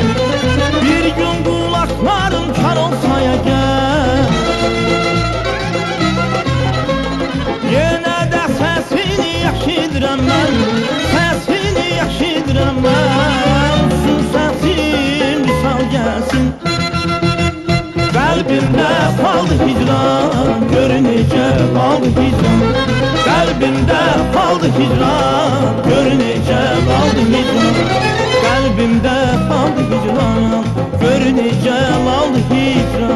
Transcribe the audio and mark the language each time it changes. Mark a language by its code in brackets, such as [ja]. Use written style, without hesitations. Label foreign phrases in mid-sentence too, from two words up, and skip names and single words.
[az] Bir gün qulaqlarım kar olsa əgər, yenə də səsini eşidirəm mən, səsini eşidirəm mən. Uçsun səsin, misal gəlsin. [tr] Kalbimde kaldı hicran, görünece kaldı hicran. Kalbimde kaldı hicran, görünece kaldı hicran. Kalbimde kaldı hicran, görünece kaldı hicran.